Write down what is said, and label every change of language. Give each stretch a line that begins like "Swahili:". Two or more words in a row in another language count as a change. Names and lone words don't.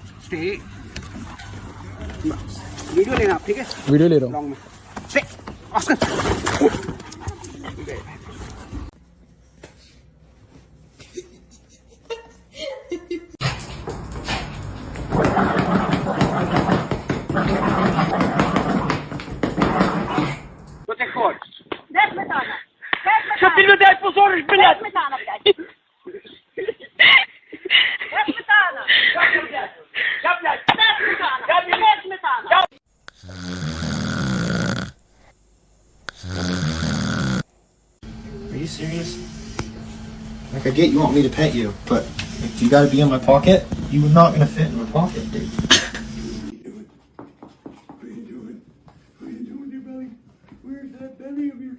English: stay.
Hindi: वीडियो लेना आप ठीक है वीडियो ले रहा हूँ लॉन्ग में स्टे ऑस्कर
Russian: Что ты хочешь? Дай сметана. Что ты людей позоришь, блядь? Дай сметана, блядь. Дай сметана. Я, блядь. Дай сметана. Я, блядь. Дай сметана.
English: Are you serious? Like, I get you want me to pet you, but like, you gotta be in my pocket? You're not gonna fit in my pocket, dude. Where's that belly of yours?